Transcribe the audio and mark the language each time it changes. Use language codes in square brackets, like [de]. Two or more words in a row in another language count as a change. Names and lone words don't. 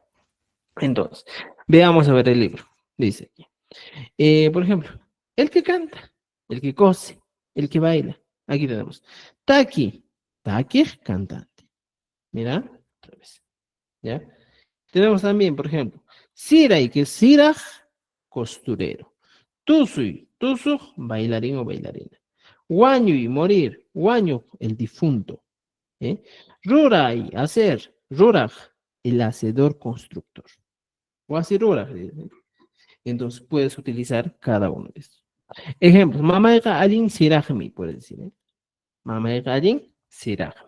[es] Entonces, veamos a ver el libro. Dice aquí. Por ejemplo, el que canta, el que cose, el que baila. Aquí tenemos. Taki, Taki, cantante. Mira, otra vez. ¿Ya? Tenemos también, por ejemplo, Siray, que es Siraj, costurero. [qu] Tusuy, Tusuj, [es] bailarín o bailarina. Wañuy, morir. Wañu, el difunto. Ruray, hacer. Ruraj, el hacedor constructor. O así Ruraj. Entonces puedes utilizar cada uno de estos. Ejemplos, [qu] Mamaika Alin Sirajmi, [es] puedes decir. [qu] Mamaika Alin Sirajmi.